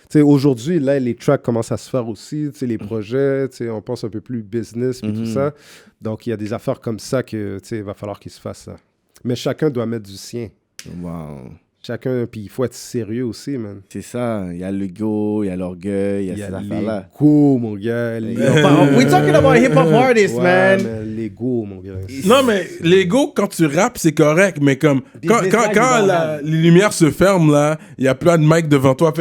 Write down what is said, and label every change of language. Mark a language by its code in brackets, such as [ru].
[fr] Aujourd'hui, là, les tracks commencent à se faire aussi, les projets, on pense un peu plus business, puis tout ça. Donc, il y a des affaires comme ça que, il va falloir qu'ils se fassent ça. Mais chacun doit mettre du sien. Wow. Chacun, puis il faut être sérieux aussi, man. C'est ça. Il y a l'ego, il y a l'orgueil, il y a ces affaires-là. L'ego, mon gars. [en] We're talking about hip-hop artists, man. [fr] L'ego, mon gars. Non, mais l'ego, quand tu rappes, c'est correct, mais comme quand les lumières se ferment, là, il y a plein de mics devant toi.